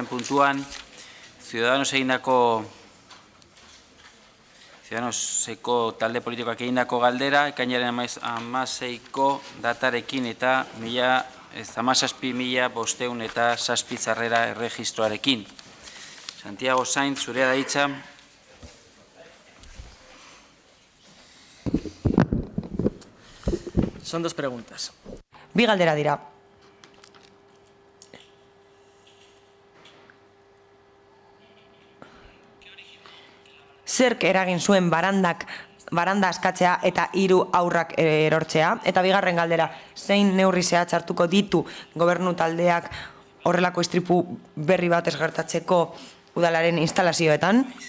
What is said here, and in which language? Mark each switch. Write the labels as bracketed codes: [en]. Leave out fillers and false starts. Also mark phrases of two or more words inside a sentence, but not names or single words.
[eu] puntuan, Ciudadanos egindako Ciudadanoseko talde politikoak egindako galdera, ekainaren 16ko datarekin eta 17.500 eta 7 sarrera erregistroarekin. Santiago Sainz, zurea da hitza. [es] Son dos preguntas. [eu] Bi galdera dira. Zerk eragin zuen barandak baranda askatzea eta 3 haurrak erortzea. Eta bigarren galdera, zein neurri zehatz hartuko ditu gobernu taldeak horrelako istripu berri bat ez gertatzeko udalaren instalazioetan?